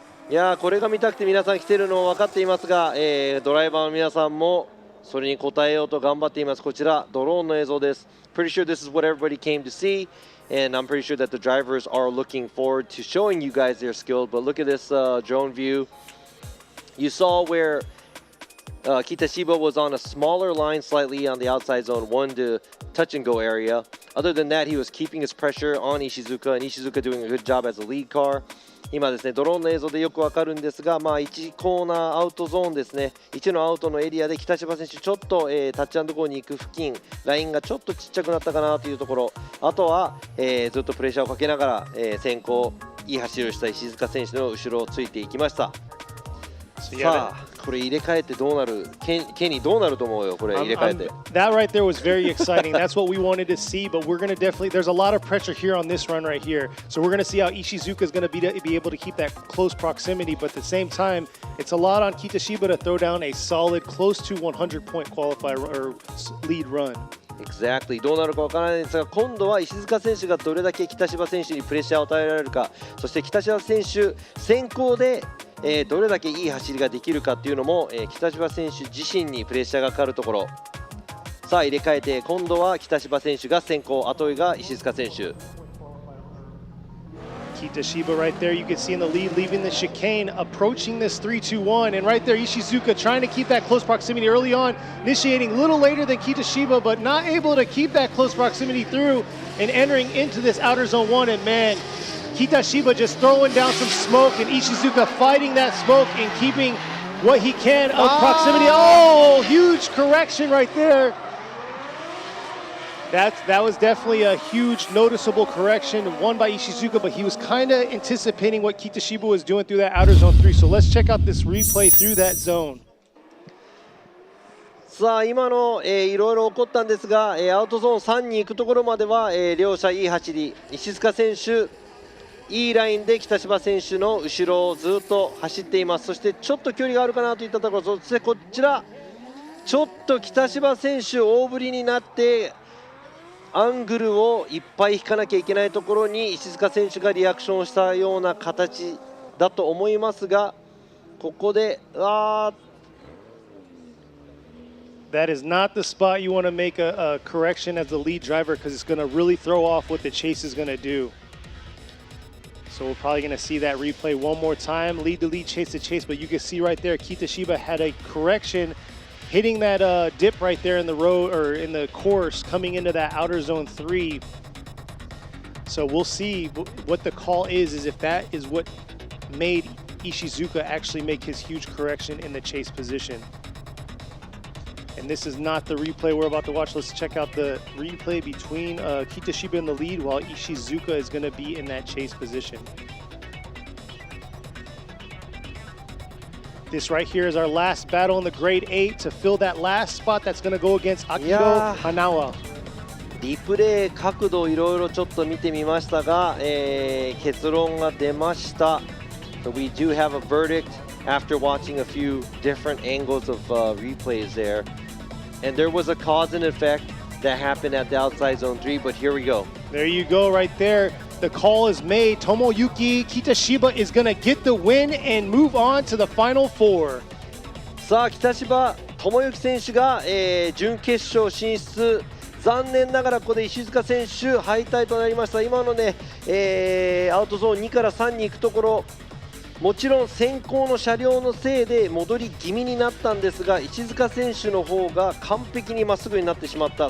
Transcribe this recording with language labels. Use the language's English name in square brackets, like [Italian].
[Japanese] いやー、これが見たくて皆さん来てるの分かっていますが、ドライバーの皆さんもそれに応えようと頑張っています。こちらドローンの映像です。 [English] Pretty sure this is what everybody came to see, and I'm pretty sure that the drivers are looking forward to showing you guys their skill. But look at this drone view. You saw where Kitashiba was on a smaller line slightly on the outside zone 1 to touch and go area. Other than that, he was keeping his pressure on Ishizuka, and Ishizuka doing a good job as a lead car. [Japanese] 今ですね、ドローンの映像でよくわかるんですが、1コーナーアウトゾーンですね、1のアウトのエリアで北芝選手、ちょっと、タッチアンドゴーに行く付近、ラインがちょっとちっちゃくなったかなというところ、あとは、ずっとプレッシャーをかけながら、先行、いい走りをした石塚選手の後ろをついていきました。さあ、これ入れ替えてどうなる、ケニーどうなると思うよ、これ入れ替えて。 [English] That right there was very exciting. That's what we wanted to see, but we're going to definitely, there's a lot of pressure here on this run right here. So we're going to see how Ishizuka is going to be able to keep that close proximity, but at the same time, it's a lot on Kitashiba to throw down a solid, close to 100-point qualifier or lead run. Exactly. [Japanese] どうなるかわからないですが、今度は石塚選手がどれだけ北芝選手にプレッシャーを与えられるか、そして北芝選手先行でどれだけいい走りができるかっていうのも、北芝選手自身にプレッシャーがかかるところ。さあ入れ替えて今度は北芝選手が先行、後追いが石塚選手。 [English] Kitashiba right there, you can see in the lead, leaving the chicane, approaching this 3-2-1, and right there Ishizuka trying to keep that close proximity early on, initiating a little later than Kitashiba, but not able to keep that close proximity through and entering into this outer zone 1, and man, Kitashiba just throwing down some smoke, and Ishizuka fighting that smoke and keeping what he can of proximity. Oh, huge correction right there. That was definitely a huge noticeable correction, won by Ishizuka, but he was kind of anticipating what Kitashiba was doing through that outer zone 3. So let's check out this replay through that zone. [Japanese] さあ今の、いろいろ起こったんですが、アウトゾーン3に行くところまでは、両者いい走り、石塚選手いいラインで北芝選手の後ろをずっと走っています。そしてちょっと距離があるかなといったところ、そしてこちらちょっと北芝選手大振りになってアングルをいっぱい引かなきゃいけないところに石塚選手がリアクションしたような形だと思いますが、ここで [English] That is not the spot you want to make a correction as the lead driver because it's going to really throw off what the chase is going to do. So we're probably going to see that replay one more time. Lead to lead, chase to chase. But you can see right there, Kitashiba had a correction hitting that dip right there in the road or in the course coming into that outer zone 3. So we'll see what the call is if that is what made Ishizuka actually make his huge correction in the chase position. And this is not the replay we're about to watch. Let's check out the replay between Kitashiba in the lead while Ishizuka is going to be in that chase position. This right here is our last battle in the grade 8 to fill that last spot that's going to go against Akito Hanawa. [Japanese] リプレイ角度いろいろちょっと見てみましたが、結論が出ました。 [English] So we do have a verdict after watching a few different angles of replays there. And there was a cause and effect that happened at the outside zone 3, but here we go. There you go right there. The call is made. Tomoyuki Kitashiba is going to get the win and move on to the final 4. [Japanese] さあ北芝智之選手が、準決勝進出。残念ながらここで石塚選手敗退となりました。今のね、アウトゾーン2から3に行くところ、もちろん先行の車両のせいで戻り気味になったんですが、石塚選手の方が完璧にまっすぐになってしまった。